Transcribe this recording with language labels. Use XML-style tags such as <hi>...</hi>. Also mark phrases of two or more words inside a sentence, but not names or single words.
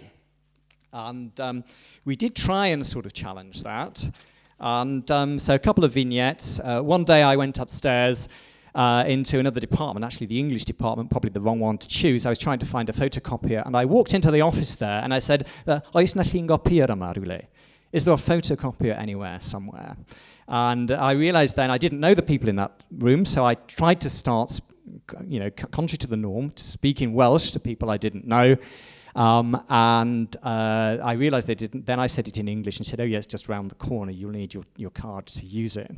<en>And we did try and sort of challenge that. And so a couple of vignettes. One day I went upstairs into another department, actually the English department, probably the wrong one to choose. I was trying to find a photocopier, and I walked into the office there, and I said,</en> <cy>oes na llun copier yma rywle?</cy> <en>Is there a photocopier anywhere, somewhere? And I realized then I didn't know the people in that room, so I tried to start, contrary to the norm, to speak in Welsh to people I didn't know. I realized they didn't. Then I said it in English and said, oh, yes, just round the corner. You'll need your card to use it.</en>